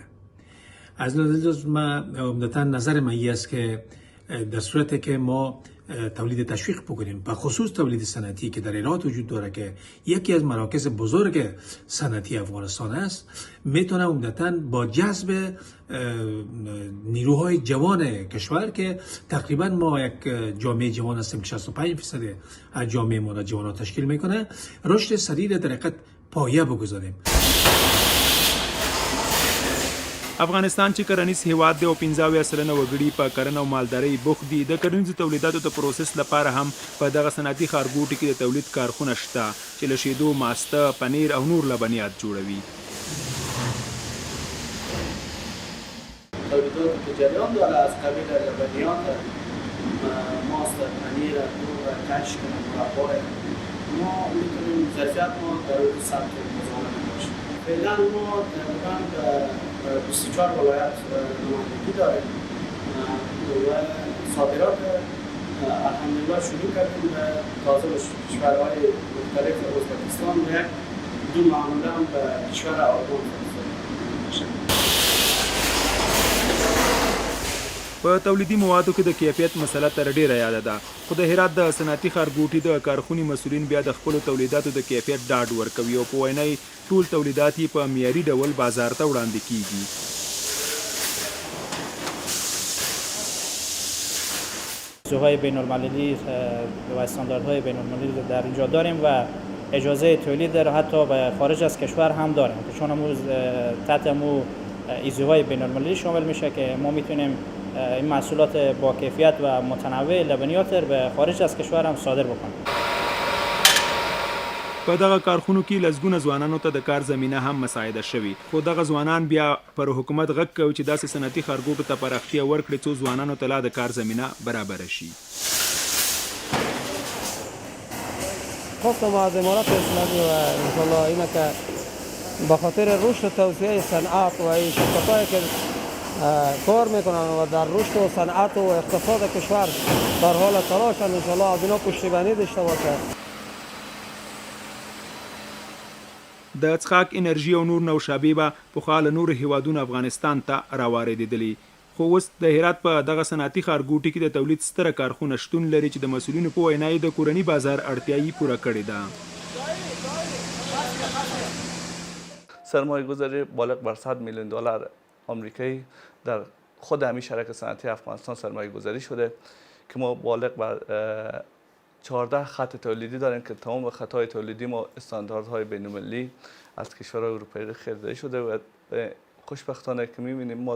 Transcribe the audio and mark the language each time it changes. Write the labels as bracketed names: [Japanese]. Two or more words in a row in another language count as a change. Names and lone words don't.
[Persian] از نظر من عمدتاً نظر من این است که در صورتی که ما تولید تشویق بکنیم، به خصوص تولید صنعتی که در ایران وجود داره که یکی از مراکز بزرگ صنعتی افغانستان است، میتونه عمدتاً با جذب نیروهای جوان کشور که تقریبا ما یک جامعه جوان هستیم که 65% از جامعه ما جوانان تشکیل میکنه، رشد سریع در حقیقت پایه بگذاریم. [Pashto] افغانستان چې کرنیز هیواد دی او 15 سلنه وګړي په کرنه او مالدارۍ بوخت دي، د کرنیزو تولیداتو د پروسس لپاره هم په دغه صنعتي ښارګوټي کې د تولید کارخونه شته چې له شیدو، ماسته، پنیر او نور لبنیات جوړوي. [Persian] تولیدات که جریان داره از قبیل لبنیات، ماست، پنیر، نور، کشک، مربا، ما میتونیم ظرفیت ما در حدود 100 تن مزاحم باشیم. فعلا ما تقریبا 24 ولایت نمایندگی داریم و صادرات الحمدلله شروع کردیم به تازه کشورهای مختلف ازبکستان و یک دو معامله هم به کشور آلمان فرستادیم. [Pashto] په تولیدي موادو کې د کیفیت مسله تر ډیره یاده ده، خو د هرات د صنعتي ښارګوټي د کارخونې مسؤلین بیا د خپلو تولیداتو د کیفیت ډاډ ورکوي او په وینا یې ټول تولیدات یې په معیاري ډول بازار ته وړاندې کیږي. [Persian] سوهای بین المللی و استانداردهای بین المللی در اینجا داریم و اجازه تولید در حتی به خارج از کشور هم داریم که چون امروز تحت امو ایزوهای بین المللی شامل میشه که ما میتونیم این محصولات با کیفیت و متنوع لبنیات به خارج از کشور هم صادر بکنیم. [Pashto] په دغه کارخونو کې لزګونه ځوانانو ته د کار زمینه هم مساعده شوي، خو دغه ځوانان بیا پر حکومت غږ کوي چې داسې صنعتي ښارګوټو ته پراختیا ورکړي څو ځوانانو ته لا د کار زمینه برابره شي. [Persian] خواستم از امارات اسلامی و انشاءالله اینه که به خاطر رشد و توسعه صنعت و این شرکت‌هایی که کار میکنن و در رشد و صنعت و اقتصاد کشور در حال تلاشن، انشاءالله از اینا پشتیبانی داشته باشه. [Pashto] د څښاک انرژي او نور نوشابې به پخوا له نورو هیوادونو افغانستان ته راواردېدلې، خو اوس د هرات په دغه صنعتي ښارګوټي کې د تولید ستره کارخونه شتون لري چې د مسؤلینو په وینا یې د کورني بازار اړتیایي پوره کړې ده. [Persian] سرمایه گذاری بالغ بر 100 میلیون دلار آمریکایی در خود همین شرکت صنعتی افغانستان سرمایه گذاری شده که ما بالغ بر 14 خط تولیدی داریم که تمام خطهای تولیدی ما استانداردهای بین‌المللی از کشورهای اروپایی خریداری شده و خوشبختانه که می‌بینیم ما